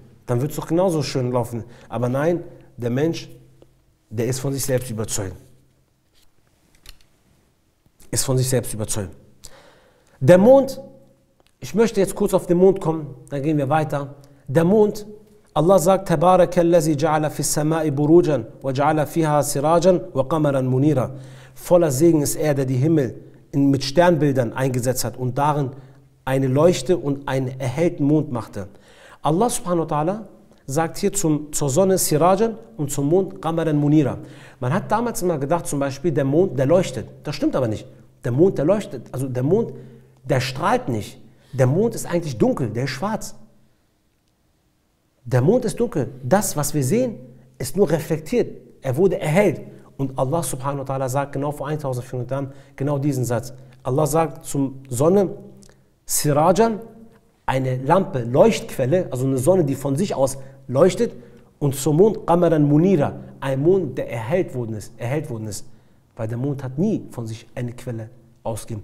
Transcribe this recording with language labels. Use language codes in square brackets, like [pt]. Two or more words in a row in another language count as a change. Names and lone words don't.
[de] Dann wird es doch genauso schön laufen. Aber nein, der Mensch, der ist von sich selbst überzeugt. Ist von sich selbst überzeugt. Der Mond, ich möchte jetzt kurz auf den Mond kommen, dann gehen wir weiter. Der Mond, Allah sagt, [ar] تبارك الذي جعل في السماء بروجا وجعل فيها سراجا وقمرا منيرا. [de] Voller Segen ist er, der die Himmel mit Sternbildern eingesetzt hat und darin eine Leuchte und einen erhellten Mond machte. [ar] الله سبحانه وتعالى [de] sagt hier zur Sonne Sirajan und zum Mond [ar] قمرا منيرا. [de] Man hat damals immer gedacht, zum Beispiel, der Mond, der leuchtet. Das stimmt aber nicht. Der Mond, der leuchtet, also der Mond, der strahlt nicht. Der Mond ist eigentlich dunkel, der ist schwarz. Der Mond ist dunkel. Das, was wir sehen, ist nur reflektiert. Er wurde erhellt. Und [ar] الله سبحانه وتعالى [de] sagt genau vor 1400 Jahren genau diesen Satz. Allah sagt zum Sonne, Sirajan, eine Lampe, Leuchtquelle, also eine Sonne, die von sich aus leuchtet, und zum Mond [ar] قمرا منيرا, [de] ein Mond, der erhellt worden ist. Weil der Mond hat nie von sich eine Quelle ausgegeben.